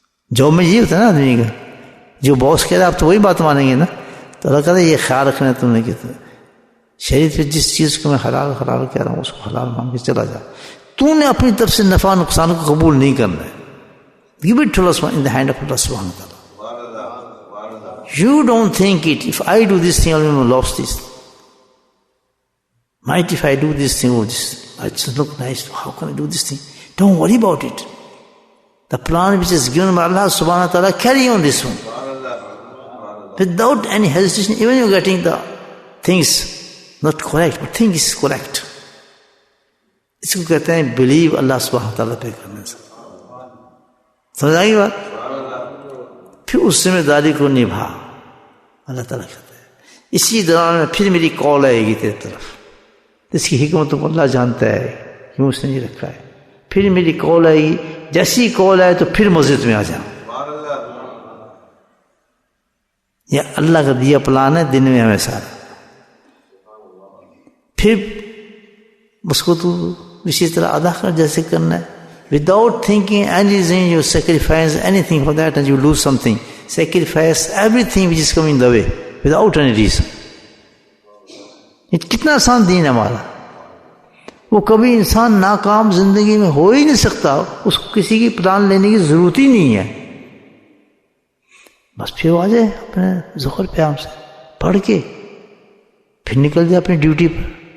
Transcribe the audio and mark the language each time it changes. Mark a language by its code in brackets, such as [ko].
[ur] Job میں یہ ہوتا ہے نا آدمی کا، جو باس کہہ رہا ہے آپ تو وہی بات مانیں گے نا. تو اللہ کہتا ہے یہ خیال رکھنا ہے تم نے کہ شریعت پہ جس چیز کو میں حلال کہہ رہا ہوں اس کو حلال مان کے چلا جا. تو نے اپنی طرف سے نفع نقصان کو قبول نہیں کرنا ہے. [en] Give it to Allah in the hand of Allah subhanahu wa ta'ala. You don't think it, if I do this thing, I will lose this. Might if I do this thing, oh this, it doesn't look nice, how can I do this thing? Don't worry about it. The plan which is given by Allah subhanahu wa ta'ala, carry on this one. Without any hesitation, even you're getting the things not correct, but thing is correct. [ur] اس کو کہتے ہیں blue اللہ سبحانہ تعالیٰ پہ کرنے سے. سمجھ آئی بات؟ پھر اس ذمہ داری کو نبھا. اللہ تعالیٰ کہتے ہیں اسی دوران میں پھر میری کال آئے گی تیرے طرف. اس کی حکمت کو اللہ جانتا ہے کیوں اس نے نہیں رکھا ہے. پھر میری کال آئے گی، جیسی کال آئے تو پھر مسجد میں آ جاؤ. یہ اللہ کا دیا پلان ہے دن میں ہمیں سارا. پھر اس کو تو اسی طرح ادا کر جیسے کرنا ہے. [en] Without thinking anything, you sacrifice anything for that and you lose something. Sacrifice everything which is coming the way without any reason. [ur] یہ کتنا آسان دین ہے ہمارا. وہ کبھی انسان ناکام زندگی میں ہو ہی نہیں سکتا، اس کو کسی کی پلان لینے کی ضرورت ہی نہیں ہے. بس پھر آ جائے اپنے ظہر پہ ہم سے پڑھ کے پھر نکل جائے اپنی ڈیوٹی پر.